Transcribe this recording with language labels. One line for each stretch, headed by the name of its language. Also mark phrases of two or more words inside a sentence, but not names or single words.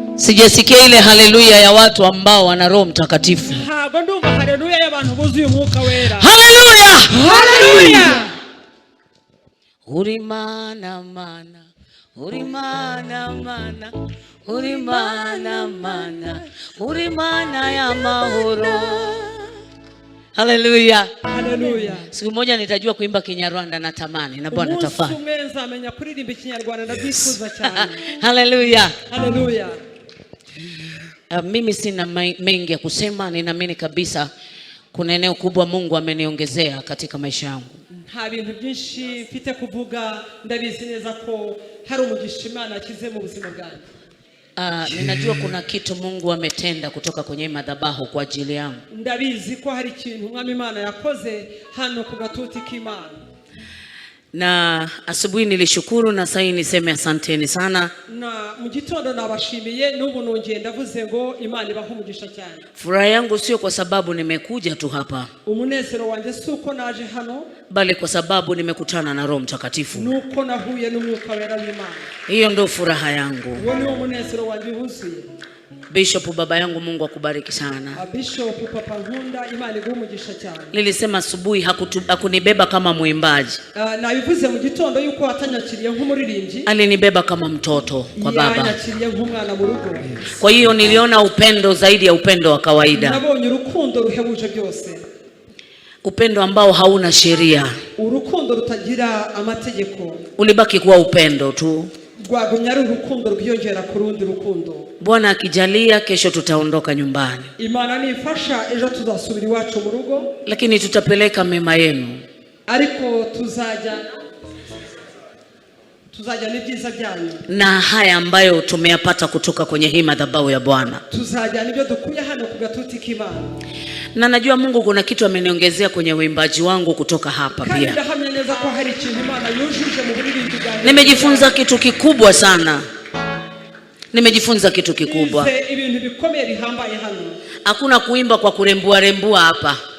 Swahili: Sijasikia ile haleluya ya watu ambao wana Roho Mtakatifu.
Kinyarwanda: Haleluya ya abantu buzuye umwuka wera. Haleluya! Haleluya! Urimana mana, urimana mana, urimana mana, urimana ya mahoro. Haleluya. Haleluya.
Swahili: Siku moja nitajua kuimba Kinyarwanda na tamani na Bwana tafadhali.
Kinyarwanda: Umeza amenya kuririmba Kinyarwanda ndabikuza cyane. Haleluya. Haleluya.
Swahili: Mimi sina mengi ya kusema, ninaamini kabisa kuna eneo kubwa Mungu ameniongezea katika maisha yangu.
Kinyarwanda: Nta bintu byinshi mfite kuvuga, ndabizi neza ko hari umugisha Imana akize mu buzima bwanjye.
Swahili: Ninajua kuna kitu Mungu ametenda kutoka kwenye madhabahu kwa ajili yangu.
Kinyarwanda: Ndabizi ko hari ikintu Mwami Imana yakoze hano ku gatuti k'Imana.
Swahili: Na asubuhi nilishukuru na sasa niseme asanteni sana.
Kinyarwanda: Na mu gitondo nabashimiye n'ubu nongeye ndavuze ngo Imana ibahe umugisha cyane.
Swahili: Furaha yangu sio kwa sababu nimekuja tu hapa.
Kinyarwanda: Umunezero wanjye suko naje hano,
Swahili: bali kwa sababu nimekutana na Roho Mtakatifu.
Kinyarwanda: Nuko nahuye n'umwuka wera w'Imana.
Swahili: Hiyo ndio furaha yangu.
Kinyarwanda: Uwo ni umunezero wanjye wuzuye.
Swahili: Bishop baba yangu Mungu akubariki sana.
Kinyarwanda: Bishop papa nkunda, Imana iguhe umugisha cyane.
Swahili: Nilisema asubuhi hakunibeba kama muimbaji.
Kinyarwanda: Nabivuze mu gitondo yuko atanyakiriye nk'umuririmbyi.
Swahili: Alinibeba kama mtoto kwa baba.
Kinyarwanda: Yanyakiriye nk'umwana mu rugo.
Swahili: Kwa hiyo niliona upendo zaidi ya upendo wa kawaida.
Kinyarwanda: Nabonye urukundo ruhebuje byose.
Swahili: Upendo ambao hauna sheria.
Kinyarwanda: Urukundo rutagira amategeko.
Swahili: Ulibaki kuwa upendo tu.
Kinyarwanda: Rwagunyari urukundo rwiyongera ku rundi rukundo.
Swahili: Bwana akijalia kesho tutaondoka nyumbani.
Kinyarwanda: Imana nifasha ejo tuzasubira iwacu mu rugo.
Swahili: Lakini tutapeleka mema yenu.
Kinyarwanda: Ariko tuzajya n'ibyiza byanyu.
Swahili: Na haya ambayo tumeyapata kutoka kwenye hii madhabahu ya Bwana.
Kinyarwanda: Tuzajya nibyo dukuye hano ku gatuti k'Imana.
Swahili: Na najua Mungu kuna kitu ameniongezea kwenye uimbaji wangu kutoka hapa pia. Nimejifunza kitu kikubwa sana. Hakuna kuimba kwa kurembua hapa.